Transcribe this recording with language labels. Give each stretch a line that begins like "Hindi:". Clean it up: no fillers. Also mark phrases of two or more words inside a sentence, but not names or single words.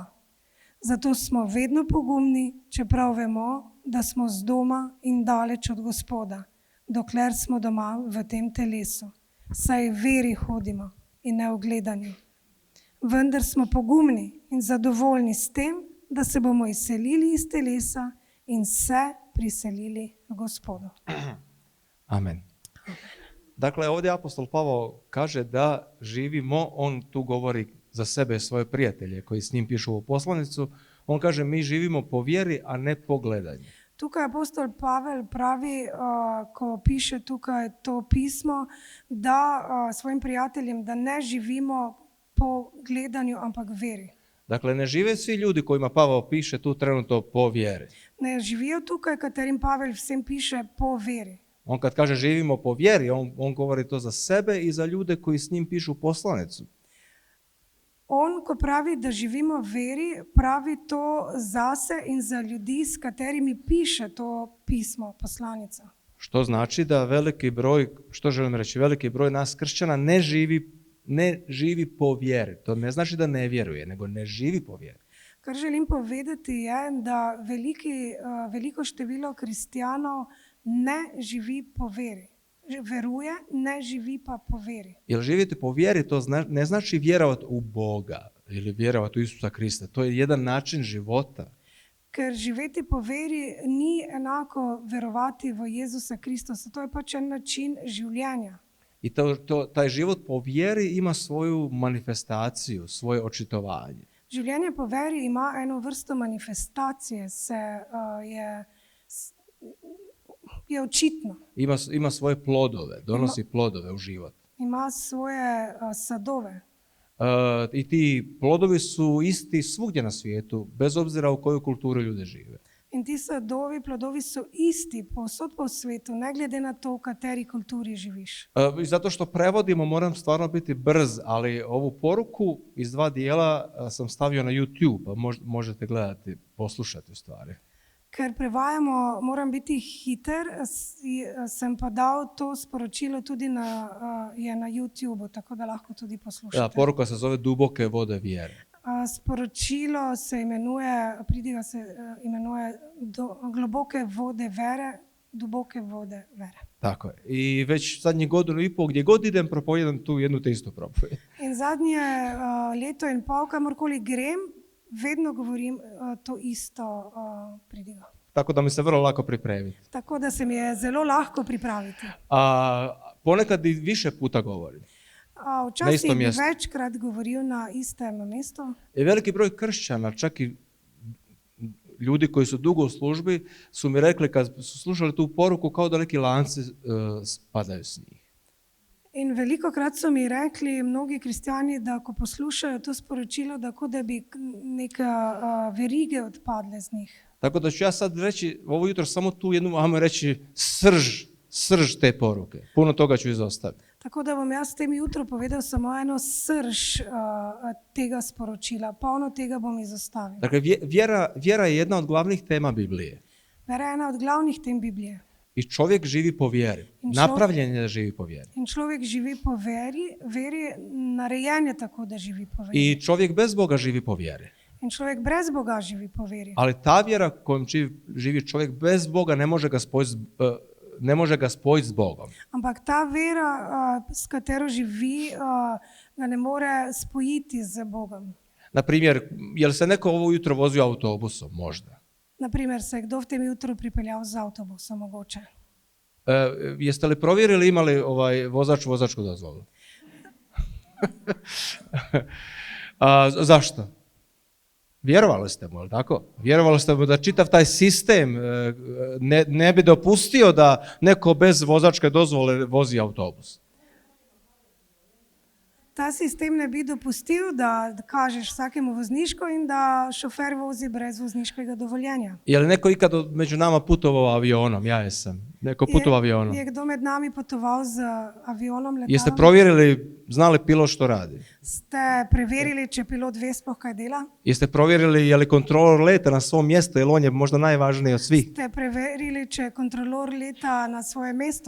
Slovenian: Zato smo vedno pogumni, čeprav vemo, da smo z doma in daleč od Gospoda, dokler smo doma v tem telesu. Saj v veri hodimo in ne v gledanju. Vendar smo pogumni in zadovoljni s tem, da se bomo izselili iz telesa in se priselili v Gospodu. Amen.
Croatian: Dakle, ovdje apostol Pavao kaže da živimo, on tu govori za sebe i svoje prijatelje koji s njim pišu ovu poslanicu, on kaže mi živimo po vjeri, a ne po gledanju.
Slovenian: Tukaj apostol Pavel pravi, ko piše tukaj to pismo, da svojim prijateljem, da ne živimo po gledanju, ampak veri.
Croatian: Dakle, ne žive svi ljudi kojima Pavao piše tu trenutno po vjeri.
Slovenian: Ne živijo tukaj, katerim Pavel vsem piše po veri.
Croatian: On kad kaže živimo po vjeri, on govori to za sebe i za ljude koji s njim pišu poslanicu.
Slovenian: On, ko pravi, da živimo veri, pravi to zase in za ljudi, s katerimi piše to pismo, poslanica.
Croatian: Što znači da veliki broj, što želim reći, veliki broj nas kršćana ne živi po vjeri. To ne znači da ne vjeruje, nego ne živi po vjeri.
Slovenian: Kar želim povedati je, da veliko število kristjanov ne živi po veri. Veruje, ne živi pa po veri.
Croatian: Jer živjeti po vjeri to ne znači vjerovati u Boga ili vjerovati u Isusa Krista. To je jedan način života.
Slovenian: Ker živeti po veri ni enako verovati v Jezusa Kristusa. To je pač en način življenja.
Croatian: I taj život po vjeri ima svoju manifestaciju, svoje očitovanje.
Slovenian: Življenje po veri ima eno vrsto manifestacije, je očitno.
Croatian: Ima svoje plodove, donosi plodove u život.
Slovenian: Ima svoje sadove.
Croatian: I ti plodovi su isti svugdje na svijetu, bez obzira u kojoj kulturi ljudi žive.
Slovenian: In ti sadovi, plodovi su isti povsod po svetu, ne glede na to, v kateri kulturi živiš.
Croatian: Zato što prevodimo, moram stvarno biti brz, ali ovu poruku iz 2 dijela sam stavio na YouTube, pa možete gledati, poslušati u stvari.
Slovenian: Ker prevajamo, moram biti hiter, sem pa dal to sporočilo tudi na YouTubeu, tako da lahko tudi poslušate.
Croatian: Poruka se zove Duboke vode vjere.
Slovenian: Sporočilo se imenuje, pridiga se imenuje Globoke vode vere,
Croatian: duboke vode
Slovenian: vere.
Croatian: Tako je. I već zadnjih 1.5 godina, gdje god idem, propovijedam tu jednu te istu propovijed.
Slovenian: In zadnje leto in pol, kamorkoli grem, vedno govorim to isto pridigo.
Croatian: Tako da mi se vrlo lako pripremiti.
Slovenian: Tako da se mi je zelo lahko pripraviti.
Croatian: Ponekad i više puta govorim.
Slovenian: Včasih bi večkrat govoril na istem mestu.
Croatian: I veliki broj kršćana, čak i ljudi koji su dugo u službi, su mi rekli kad su slušali tu poruku kao da neki lanci spadaju s njih.
Slovenian: In velikokrat so mi rekli mnogi kristjani, da ko poslušajo to sporočilo, da kot da bi neke verige odpadle z njih.
Croatian: Tako da ću ja sad reći, ovo jutro samo tu jednu, ajmo reći, srž te poruke. Puno toga ću izostaviti.
Slovenian: Tako da bom jaz tem jutro povedal samo eno srž tega sporočila. Polno tega bom izostavil.
Croatian: Dakle, vjera je jedna od glavnih tema Biblije.
Slovenian: Vera je ena od glavnih tem Biblije.
Croatian: I čovjek živi po vjeri. Napravljen je da živi po vjeri.
Slovenian: In človek živi po veri je narejen tako, da živi po veri.
Croatian: I čovjek bez Boga živi po vjeri.
Slovenian: In človek brez Boga živi po veri.
Croatian: Ali ta vjera kojom živi čovjek bez Boga ne može ga spojiti s Bogom.
Slovenian: Ampak ta vera, s katero živi, ga ne more spojiti z Bogom.
Croatian: Naprimjer, je li se neko ovo jutro vozio autobusom? Možda.
Slovenian: Naprimer, se je kdo v tem jutru pripeljal z avtobusom, mogoče.
Croatian: Jeste li provjerili imali vozačku dozvolu? Zašto? Vjerovali ste mu, ali tako? Vjerovali ste mu da čitav taj sistem ne bi dopustio da neko bez vozačke dozvole vozi autobus.
Slovenian: Ta sistem ne bi dopustil, da kažeš vsakemu vozniško in da šofer vozi brez vozniškega dovoljenja.
Croatian: Je li neko ikad među nama putovao avionom? Ja jesam. Neko putovao avionom?
Slovenian: Je kdo med nami potoval z avionom,
Croatian: Jeste
Slovenian: letalom?
Croatian: provjerili, znali pilot što radi?
Slovenian: Ste preverili, če pilot ve sploh kaj dela?
Croatian: Jeste provjerili je li kontrolor leta na svom mjestu, jer on je možda najvažniji od svih?
Slovenian: Ste preverili, če kontrolor leta na svoje mesto?